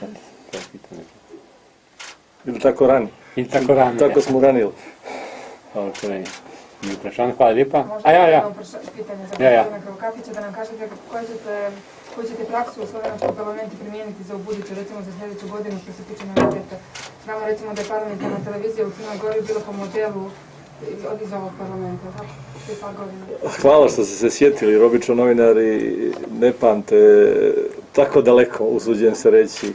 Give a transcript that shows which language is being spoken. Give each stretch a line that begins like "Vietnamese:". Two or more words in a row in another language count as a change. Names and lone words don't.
Slovenian: Ili tako rani. In tako rani. Tako smo ranili. Dobro, torej, ni vprašanje. Hvala lepa.
Serbian: Možda jedno pitanje za gospodina Kravkatića, da nam kažete koju ćete praksu u Slovenskom parlamentu primijeniti za ubuduće, recimo za sljedeću godinu što se tiče noviteta. Znamo recimo da je parlamentarna televizija u Crnoj Gori bila po modelu iz ovog parlamenta, tako? Hvala što ste se sjetili, jer obično novinari ne pamte tako daleko, usuđujem se reći.